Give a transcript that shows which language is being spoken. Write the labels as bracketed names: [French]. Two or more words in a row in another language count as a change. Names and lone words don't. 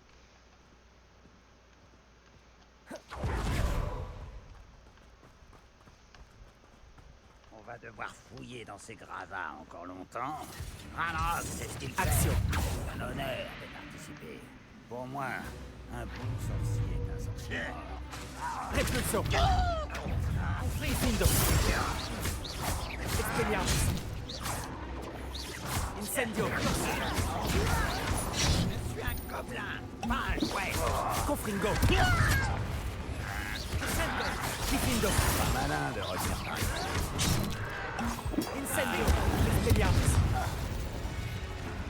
[French] On va devoir fouiller dans ces gravats encore longtemps. Ranrock, c'est ce qu'il fait. Action. Un honneur de participer. Pour moi, un bon sorcier est un sorcier mort. Répulsion. Frifindo. Expelliarmus. Incendio. Je suis un gobelin, pas un jouet. Confringo. Incendio. Frifindo. Pas malin de revenir par ici. Incendio. Expelliarmus.